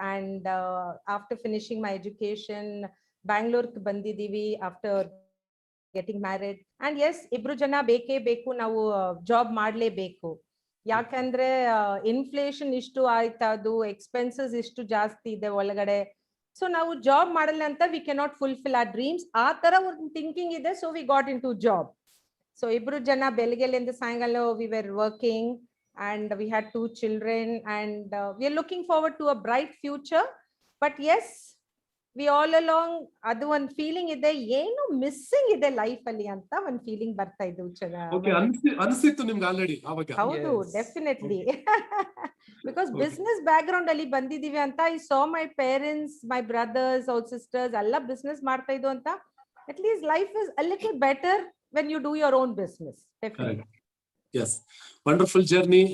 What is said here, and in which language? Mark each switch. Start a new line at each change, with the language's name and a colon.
English: and after finishing my education
Kannada: ಬ್ಯಾಂಗ್ಳೂರ್ಗೆ ಬಂದಿದೀವಿ
English: After getting married.
Kannada: And S, ಇಬ್ರು ಜನ ಬೇಕೇ ಬೇಕು, ನಾವು ಜಾಬ್ ಮಾಡ್ಲೇಬೇಕು. ಯಾಕಂದ್ರೆ ಇನ್ಫ್ಲೇಷನ್ ಇಷ್ಟು ಆಯ್ತಾ, ಅದು ಎಕ್ಸ್ಪೆನ್ಸಸ್ ಇಷ್ಟು ಜಾಸ್ತಿ ಇದೆ ಒಳಗಡೆ. ಸೊ ನಾವು ಜಾಬ್ ಮಾಡಲ್ಲ ಅಂತ
English: we cannot fulfil our dreams,
Kannada: ಆ ತರ ಒಂದು ಥಿಂಕಿಂಗ್ ಇದೆ.
English: So we got into job. So
Kannada: ಇಬ್ರು ಜನ ಬೆಳಗ್ಗೆಲಿಂದ ಸಾಯಂಕಾಲ
English: We were working and we had 2 children and we are looking forward to a bright future. But yes, we all along
Kannada: adu one feeling ide ಏನು missing ಇದೆ life ಅಲ್ಲಿ ಅಂತ ಒಂದು feeling ಬರ್ತಾ ಇದ್ದು. ಓಕೆ, ಅನ್ಸಿತ್ತು ನಿಮ್ಗೆ ಆಲ್ರೆಡಿ ಅವಾಗ? ಹೌದು, definitely. Because business back ground ಅಲ್ಲಿ ಬಂದಿದೀವಿ ಅಂತ.
English: I saw my parents, my brothers or sisters
Kannada: ಎಲ್ಲ ಬಿಸ್ನೆಸ್ ಮಾಡ್ತಾ ಇದ್ದು ಅಂತ.
English: At least life is a little better when you do your own business. Definitely. Yes, wonderful journey.